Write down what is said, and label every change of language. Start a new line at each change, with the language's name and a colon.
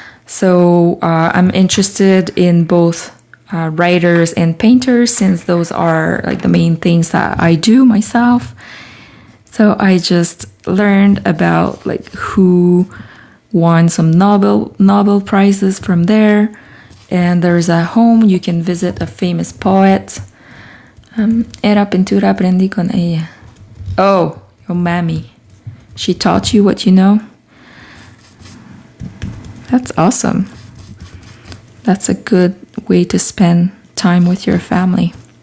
English: So I'm interested in both writers and painters, since those are like the main things that I do myself. So I just learned about like who won some Nobel prizes from there. And there's a home you can visit, a famous poet.
Spanish: Era pintura aprendí con ella.
English: Oh, your mammy. She taught you what you know? That's awesome. That's a good way to spend time with your family.